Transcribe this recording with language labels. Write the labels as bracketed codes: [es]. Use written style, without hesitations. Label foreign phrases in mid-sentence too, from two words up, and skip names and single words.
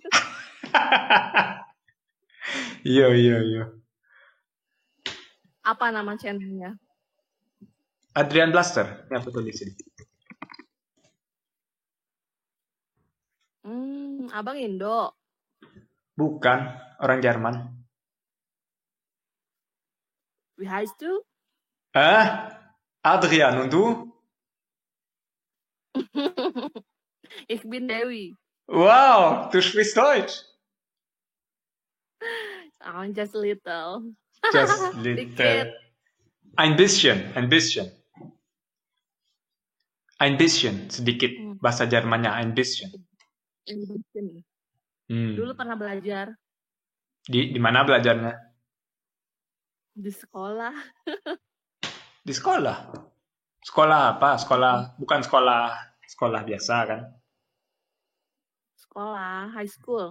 [id] Iya. Apa nama channelnya? Adrian Blaster, ini aku tulis ini. Abang Indo. Bukan, orang Jerman. [de] Wie heißt du? Adrian, und du? Ich bin Dewi. Wow, du sprichst Deutsch. [en] Oh, just little. Just little. [id] Dikit. [de] Ein bisschen. Ein bisschen, [id] sedikit. Bahasa Jermannya [de] ein bisschen. [id] Dulu pernah belajar. Di mana belajarnya? Di sekolah. Di sekolah. Sekolah apa? Bukan sekolah biasa kan? Sekolah, [en] high school.